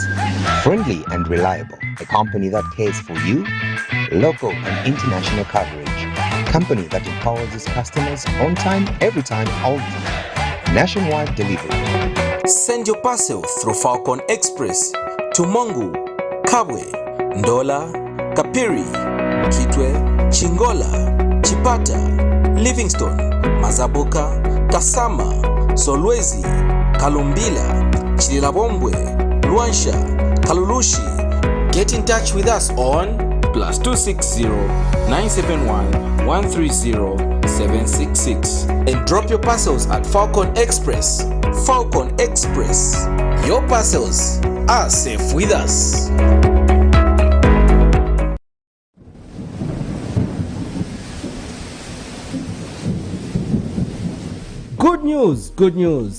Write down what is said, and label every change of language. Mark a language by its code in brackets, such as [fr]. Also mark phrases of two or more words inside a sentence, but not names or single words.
[en] Friendly and reliable, a company that cares for you, local and international coverage, company that empowers its customers on time, every time, all the time. Nationwide delivery. Send your parcel through Falcon Express to Mongu, Kabwe, Ndola, Kapiri, Kitwe, Chingola, Chipata, Livingstone, Mazaboka, Kasama, Solwezi, Kalumbila, Chililabombwe, Luansha, Kalulushi. Get in touch with us on +260 971 130 766 and drop your parcels at Falcon Express. Falcon Express. Your parcels are safe with us. Good news, good news.